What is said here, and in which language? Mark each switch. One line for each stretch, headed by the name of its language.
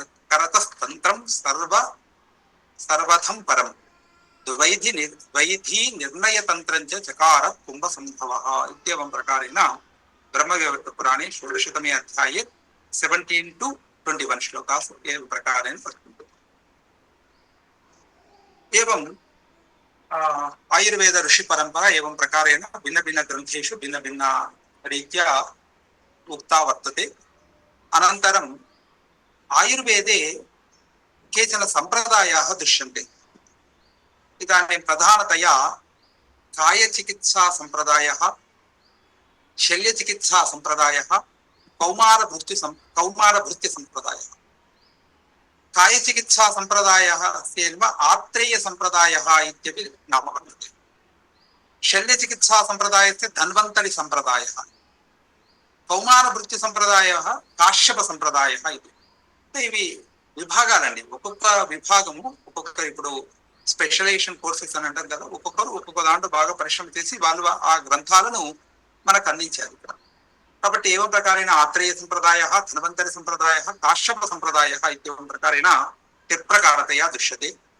Sanskrit: కరతస్తంత్రం సర్వథం పరం ద్వైధి నిర్ణయతంత్రం చకార కుంభ సంభవ ఇత్యేవం ప్రకారేణ బ్రహ్మవైవర్త పురాణే 16తమే అధ్యాये 17 to 21 श्लोकाः एवं प्रकारेण वर्तन्ते। एवं आयुर्वेद ऋषि परंपरा एवं प्रकारेण भिन्न भिन्न ग्रंथेषु भिन्न भिन्न रीत्या उक्ता वर्तते। अनन्तरं आयुर्वेदे केचन संप्रदायाः दृश्यन्ते। इदानीं प्रधानतया कायचिकित्सा संप्रदायः, शल्यचिकित्सा संप्रदायः, कौमारभृत्य संप्रदायः। कायचिकित्सा संप्रदायः आत्रेय संप्रदायः इत्यपि नाम वर्तते। शल्यचिकित्सा संप्रदायस्य धन्वन्तरि संप्रदायः, कौमारभृत्य संप्रदायः काश्यप संप्रदायः इति।
Telugu: ఇవి విభాగాలండి. ఒక్కొక్క విభాగము ఒక్కొక్క ఇప్పుడు
English: specialisation courses
Telugu: అని అంటారు కదా, ఒక్కొక్క దాంట్లో బాగా పరిశ్రమ చేసి వాళ్ళు ఆ గ్రంథాలను మనకు అందించారు ఇక్కడ. కాబట్టి
Sanskrit: ఏవం ప్రకారేణ ఆత్రేయ సంప్రదాయ, ధన్వంతరి సంప్రదాయ, కాశ్యప సంప్రదాయ ఇత్యేవం ప్రకారేణ త్రిప్రకారతయా దృశ్యతే.